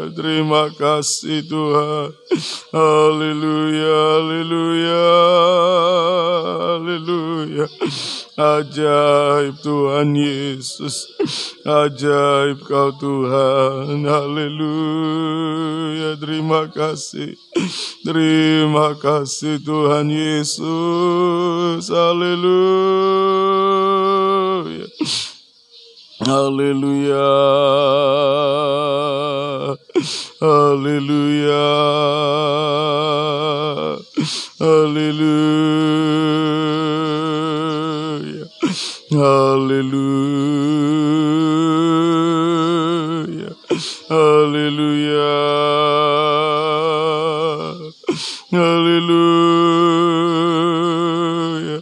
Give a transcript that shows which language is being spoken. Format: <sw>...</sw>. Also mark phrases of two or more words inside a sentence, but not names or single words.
<id>Terima kasih Tuhan. Haleluya, haleluya, haleluya. Ajaib Tuhan Yesus. Ajaib kau Tuhan. Haleluya. Terima kasih. Terima kasih Tuhan Yesus. Haleluya, haleluya, haleluya, haleluya, haleluya, haleluya, haleluya.</id>